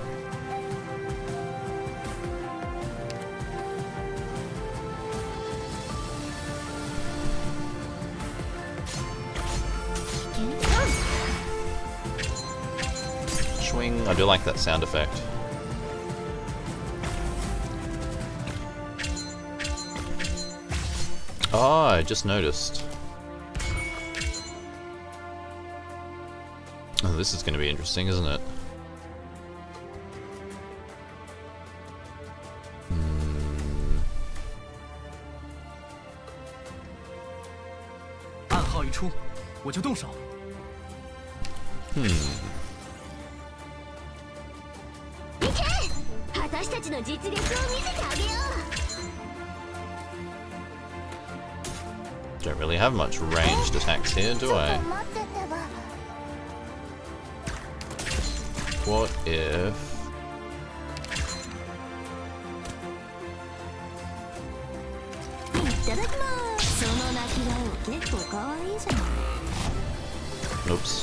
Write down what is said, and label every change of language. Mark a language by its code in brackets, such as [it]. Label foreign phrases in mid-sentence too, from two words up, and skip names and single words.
[en] Swing. I do like that sound effect. Oh, I just noticed. Oh, this is going to be interesting, isn't it? Hmm. [zh] 暗号一出，我就动手。 [ja] 私たちの実力を見せてあげよう [en] Don't really have much ranged attacks here, do I? What if... Oops.